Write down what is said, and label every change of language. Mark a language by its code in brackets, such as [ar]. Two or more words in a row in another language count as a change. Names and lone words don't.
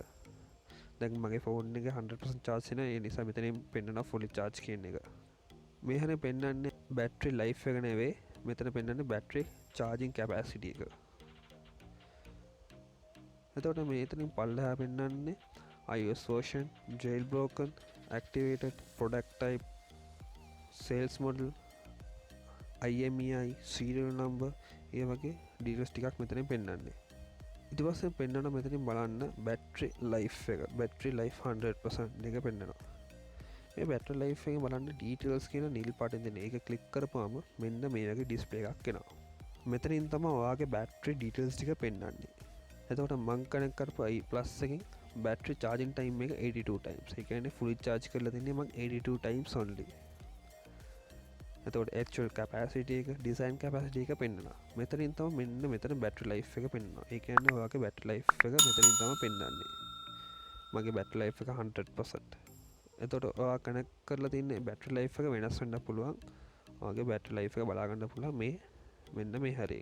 [si] දැන් මගේ ෆෝන් එක 100% charge වෙනවා. ඒ නිසා මෙතනින් පෙන්නනවා [en] fully charge [si] කියන එක. මේ හැරේ පෙන්වන්නේ [en] battery life [si] එක නෙවෙයි. මෙතන පෙන්වන්නේ [en] battery charging capacity [si] එක. එතකොට මෙතනින් පල්ලෙහා පෙන්වන්නේ [en] iOS version, jailbroken, activated, product type, sales model, IMEI, serial number, [si] ඒ වගේ details ටිකක් මෙතනින් පෙන්වන්නේ. ඊට පස්සේ පෙන්වනවා මෙතනින් බලන්න [en] battery life [si] එක. [en] battery life [si] 100% එක පෙන්වනවා. මේ [en] battery life [si] එකේ බලන්න details කියන නිල් පාටින් දෙන එක ක්ලික් කරපුවාම මෙන්න මේ වගේ display එකක් එනවා. මෙතනින් තමයි ඔයාගේ [en] battery details [si] ටික පෙන්වන්නේ. එතකොට මම කනෙක්ට් කරපු i plus එකෙන් [en] battery charging time [si] එක 82 times. ඒ කියන්නේ [en] fully charge [si] කරලා තින්නේ මම 82 [en] times only. [si] එතකොට [en] actual capacity [si] එක, [en] design capacity [si] එක පෙන්වනවා. මෙතනින් තමයි මෙන්න මෙතන [en] battery life [si] එක පෙන්වනවා. ඒ කියන්නේ ඔයාගේ [en] battery life [si] එක මෙතනින් තමයි පෙන්වන්නේ. මගේ [en] battery life [si] එක 100%. එතකොට ඔයා කනෙක්ට් කරලා තියෙන [en] battery life [si] එක වෙනස් වෙන්න පුළුවන්. ඔයාගේ [en] battery life [si] එක බලා ගන්න පුළුවන් මේ මෙන්න මේ හැරේ.